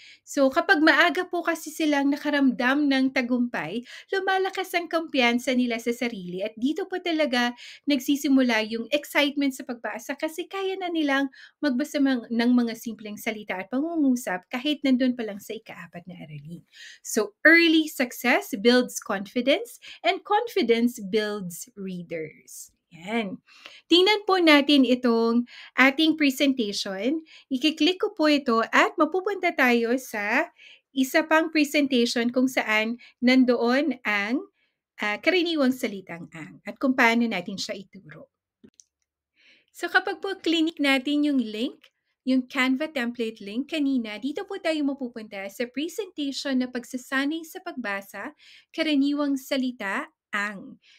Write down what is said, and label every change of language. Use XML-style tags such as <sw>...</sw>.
<tl>So kapag maaga po kasi silang nakaramdam ng tagumpay, lumalakas ang kumpiyansa nila sa sarili at dito po talaga nagsisimula yung excitement sa pagbasa kasi kaya na nilang magbasa ng mga simpleng salita at pangungusap kahit nandun pa lang sa ika-4 na aralin.</tl> <en>So early success builds confidence and confidence builds readers.</en> <tl>Yan. Tingnan po natin itong ating presentation. I-click ko po ito at mapupunta tayo sa isa pang presentation kung saan nandoon ang karaniwang salitang ang at kung paano natin siya ituro. So kapag po clinic natin yung link, yung Canva template link kanina, dito po tayo mapupunta sa presentation na pagsasanay sa pagbasa, karaniwang salita, ang.</tl>